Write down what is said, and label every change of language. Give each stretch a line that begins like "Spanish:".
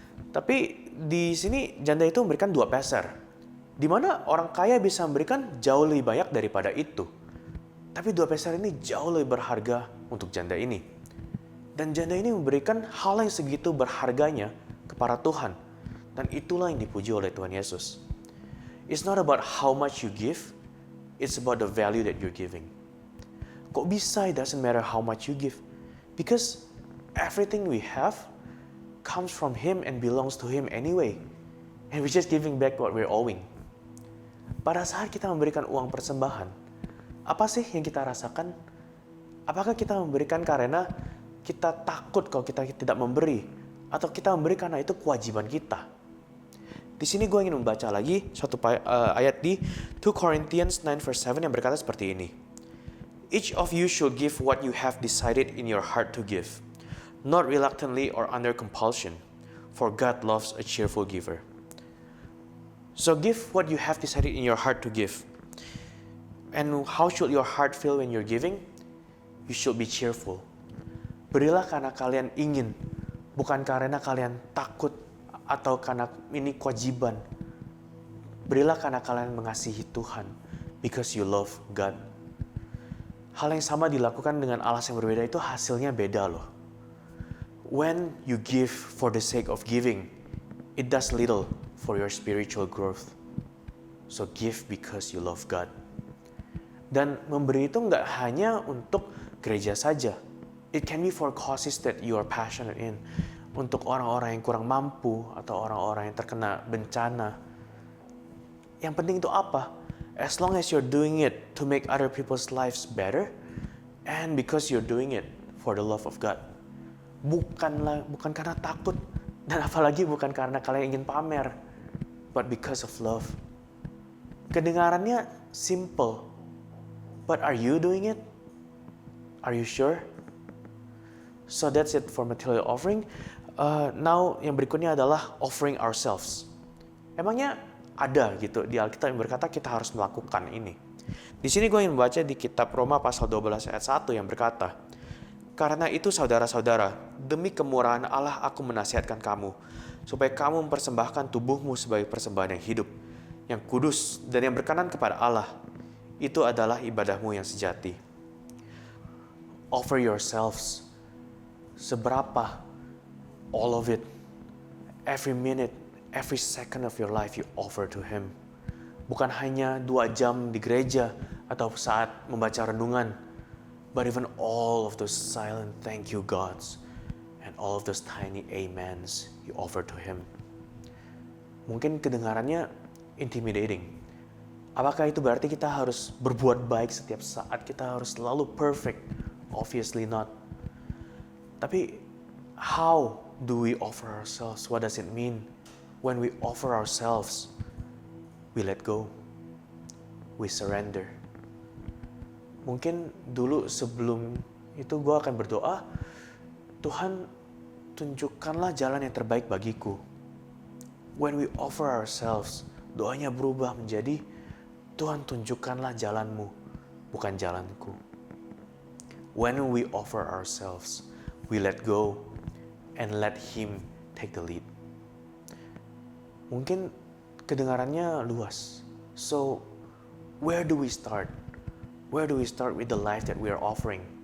Indonesian: Tapi di sini janda itu memberikan 2 peser. Di mana orang kaya bisa memberikan jauh lebih banyak daripada itu. Tapi 2 peser ini jauh lebih berharga untuk janda ini. Dan janda ini memberikan hal yang segitu berharganya kepada Tuhan. Dan itulah yang dipuji oleh Tuhan Yesus.
English: It's not about how much you give, it's about the value that you're giving.
Indonesian: Kok bisa
English: it doesn't matter how much you give? Because everything we have comes from Him and belongs to Him anyway. And we're just giving back what we're owing.
Indonesian: Pada saat kita memberikan uang persembahan, apa sih yang kita rasakan? Apakah kita memberikan karena kita takut kalau kita tidak memberi? Atau kita memberi karena itu kewajiban kita? Di sini gue ingin membaca lagi suatu ayat di
English: 2 Corinthians 9 verse 7
Indonesian: yang berkata seperti ini.
English: "Each of you should give what you have decided in your heart to give, not reluctantly or under compulsion, for God loves a cheerful giver." So give what you have decided in your heart to give. And how should your heart feel when you're giving? You should be cheerful.
Indonesian: Berilah karena kalian ingin, bukan karena kalian takut atau karena ini kewajiban. Berilah karena kalian mengasihi Tuhan,
English: because you love God.
Indonesian: Hal yang sama dilakukan dengan alas yang berbeda itu hasilnya beda loh.
English: When you give for the sake of giving, it does little for your spiritual growth. So give because you love God.
Indonesian: Dan memberi itu nggak hanya untuk gereja saja.
English: It can be for causes that you are passionate in.
Indonesian: Untuk orang-orang yang kurang mampu atau orang-orang yang terkena bencana. Yang penting itu apa?
English: As long as you're doing it to make other people's lives better, and because you're doing it for the love of God.
Indonesian: Bukan karena takut, dan apalagi bukan karena kalian ingin pamer,
English: but because of love.
Indonesian: Kedengarannya simple,
English: but are you doing it? Are you sure? So that's it for material offering. Now
Indonesian: yang berikutnya adalah
English: offering ourselves.
Indonesian: Emangnya ada gitu di Alkitab yang berkata kita harus melakukan ini. Di sini gue ingin membaca di kitab Roma pasal 12 ayat 1 yang berkata, "Karena itu saudara-saudara, demi kemurahan Allah aku menasihatkan kamu, supaya kamu mempersembahkan tubuhmu sebagai persembahan yang hidup, yang kudus dan yang berkenan kepada Allah. Itu adalah ibadahmu yang sejati."
English: Offer yourselves.
Indonesian: Seberapa?
English: All of it. Every minute, every second of your life you offer to Him.
Indonesian: Bukan hanya 2 jam di gereja atau saat membaca renungan,
English: but even all of those silent thank you gods and all of those tiny amens you offer to Him.
Indonesian: Mungkin kedengarannya intimidating. Apakah itu berarti kita harus berbuat baik setiap saat? Kita harus selalu perfect? Obviously not. Tapi
English: how do we offer ourselves? What does it mean when we offer ourselves? we let go, we surrender.
Indonesian: Mungkin dulu sebelum itu gue akan berdoa, Tuhan tunjukkanlah jalan yang terbaik bagiku.
English: When we offer ourselves,
Indonesian: doanya berubah menjadi, Tuhan tunjukkanlah jalanmu, bukan jalanku.
English: When we offer ourselves, we let go and let Him take the lead.
Indonesian: Mungkin kedengarannya luas.
English: So, where do we start? Where do we start with the life that we are offering?